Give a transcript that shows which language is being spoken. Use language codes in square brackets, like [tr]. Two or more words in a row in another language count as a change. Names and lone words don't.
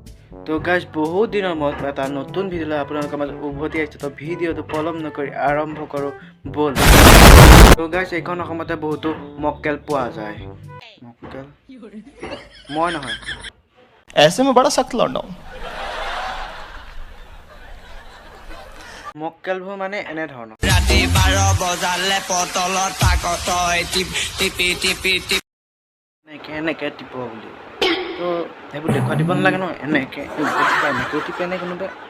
[as] তো গাইজ বহুত দিনৰ মূৰত এটা নতুন ভিডিঅ' লৈ আপোনালোকৰ মাজত উভতি আহিছোঁ। তো ভিডিঅ'টো পলম নকৰি আৰম্ভ কৰোঁ ব'ল। তো গাইজ এইখন অসমতে বহুতো মক্কেল পোৱা যায়। মক্কেল মই নহয়, [hi] ऐसे में बड़ा सख्त लौंडा हूं। [as] মক্কেলবোৰ মানে এনেধৰণৰ। ৰাতি 12 বজালে পটলত থাকত টিপি এনেকৈ এনেকৈ টিপ বুলি। তো সেইবোৰ দেখুৱাই দিব নালাগে ন, এনেকৈ এনেকৈ টিপে নে কোনোবাই।